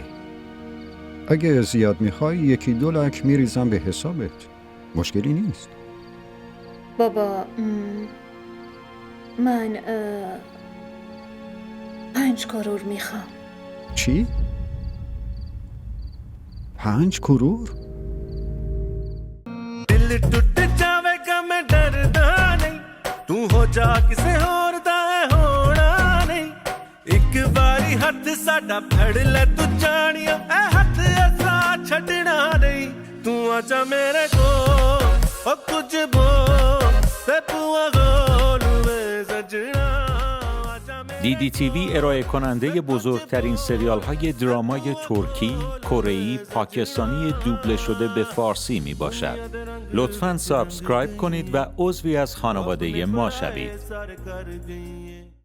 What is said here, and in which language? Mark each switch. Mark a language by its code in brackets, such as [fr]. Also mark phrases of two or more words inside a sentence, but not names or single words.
[fa] اگه زیاد میخوای 1-2 لک میریزم به حسابت. مشکلی نیست. بابا من 5 کرور میخوام. چی؟ 5 کرور؟ [pa] ਦਿਲ ਟੁੱਟ ਜਾਵੇਗਾ ਮੈਂ ਡਰਦਾ ਨਹੀਂ ਤੂੰ ਹੋ ਜਾ ਕਿਸੇ ਹੋਰ ਦਾ ਹੋਣਾ ਨਹੀਂ ਇੱਕ ਬਾਰੀ ਹੱਥ ਸਾਡਾ ਫੜ ਲੈ ਤੂੰ ਜਾਣੀਆ ਏ ਹੱਥ ਐਸਾ ਛੱਡਣਾ ਨਹੀਂ ਤੂੰ ਆਜਾ ਮੇਰੇ ਕੋ ਓ ਕੁਝ ਬੋਲ ਤੇ ਪੁਆ ਗੋਲ ਮੇਂ ਸਜਣਾ [fa] DDTV ارائه کننده بزرگترین سریال های درامای ترکی، کره‌ای، پاکستانی دوبله شده به فارسی می باشد. لطفاً سابسکرایب کنید و عضوی از خانواده ما شوید.